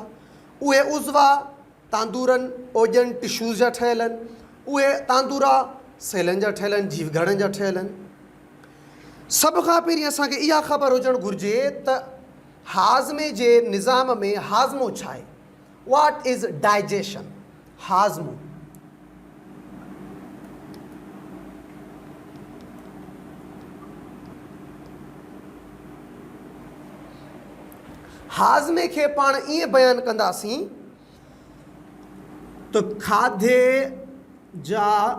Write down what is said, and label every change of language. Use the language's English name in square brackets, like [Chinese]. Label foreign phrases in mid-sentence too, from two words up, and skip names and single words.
[Sindhi] उहे उज़वा तांदूरनि, ओजन, टिश्यूज़ जा ठहियल आहिनि। उहे तांदूरा सेलनि जा ठहियल आहिनि, जीव घरनि जा ठहियल आहिनि। सभ खां पहिरीं असांखे इहा ख़बर हुजणु घुरिजे त हाज़मे जे निज़ाम में हाज़मो छा आहे? [English] What is digestion? [Sindhi] हाज़मो हाज़मे खे पाण ईअं बयानु कंदासीं त खाधे जा